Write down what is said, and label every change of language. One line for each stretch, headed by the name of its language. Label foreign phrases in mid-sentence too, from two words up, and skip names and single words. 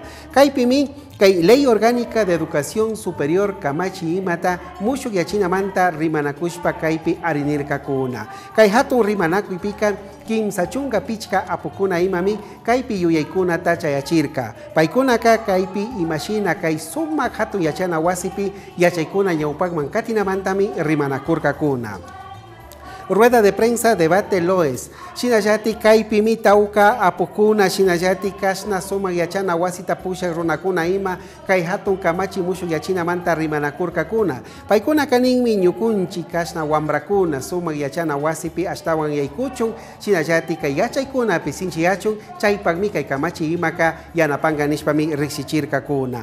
Quechua: Kaypimi kay Ley Orgánica de Educación Superior kamachi imata mushuk yachinamanta rimanakushpa kaypi arinirkakuna. Kay hatun rimanakuypika kimsa chunga pichka apukuna imami kaypi yuyaykuna tachayachirka. Paykunaka kaypi imashina kay sumak hatun yachana wasipi yachaykuna ñawpakman katinamantami rimanakurkakuna.
Spanish: Rueda de prensa, debate LOES.
Quechua: Shinallati kaypi mi tauka apukuna, shinallati kasna suma yachana wasita pusha runakuna ima, kay hatun kamachi mushu yachina manta rimanakurkakuna. Paykuna kaninmi ñukunchi kasna wambrakuna, suma yachana wasipi ashtawan yaykuchun, shinallati kay yachaykuna pisinchi yachun, chaypakmi kay kamachi imaka yanapanga nishpami riksichirkakuna.